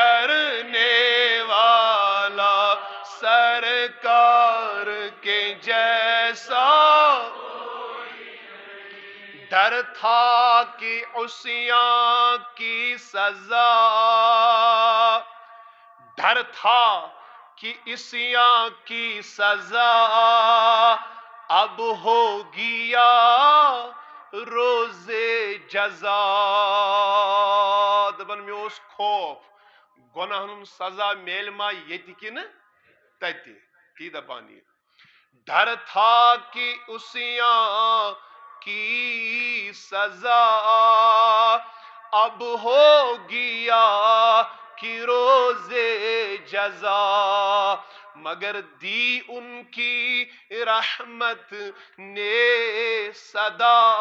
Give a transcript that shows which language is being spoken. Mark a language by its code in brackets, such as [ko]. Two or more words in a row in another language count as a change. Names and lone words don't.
[ur] کرنے والا سرکار کے جیسا ڈر تھا کہ عصیاں کی سزا، ڈر تھا کہ عصیاں کی سزا اب ہوگی یا روز جزا۔ [ks] دپن میں اوس خوف گناہن ہن سزا میل ما یتی کنہ تتی، تی دپان یہ [ur] ڈر تھا کہ عصیاں کی سزا اب ہوگی یا کہ روز جزا، مگر دی ان کی رحمت نے صدا،